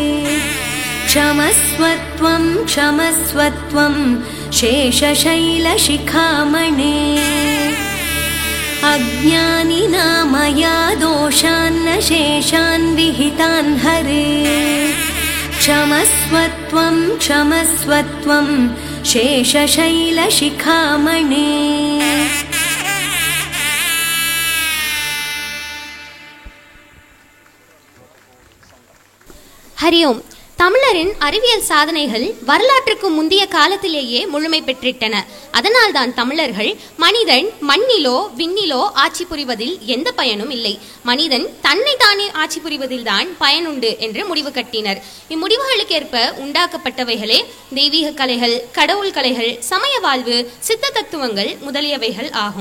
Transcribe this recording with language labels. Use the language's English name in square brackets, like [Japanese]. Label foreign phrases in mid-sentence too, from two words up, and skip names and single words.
[Sanskrit] क्षमस्वत्वं क्षमस्वत्वं शेषशैलशिखामणे अज्ञानिना मया दोषान्न शेषान् विहितान् हरे क्षमस्वत्वं क्षमस्वत्वं शेषशैलशिखामणे। हरि ओम। [Tamil] தமிழரின் அறிவியல் சாதனைகள் வரலாற்றுக்கு முந்தைய காலத்திலேயே முழுமை பெற்றிட்டன. அதனால்தான் தமிழர்கள் மனிதன் மண்ணிலோ விண்ணிலோ ஆட்சி புரிவதில் எந்த பயனும் இல்லை, மனிதன் தன்னை தானே ஆட்சி புரிவதில் தான் பயனுண்டு என்று முடிவு கட்டினர். இம்முடிவுகளுக்கேற்ப உண்டாக்கப்பட்டவைகளே தெய்வீக கலைகள், கடவுள் கலைகள், சமய வாழ்வு, சித்த தத்துவங்கள் முதலியவைகள் ஆகும்.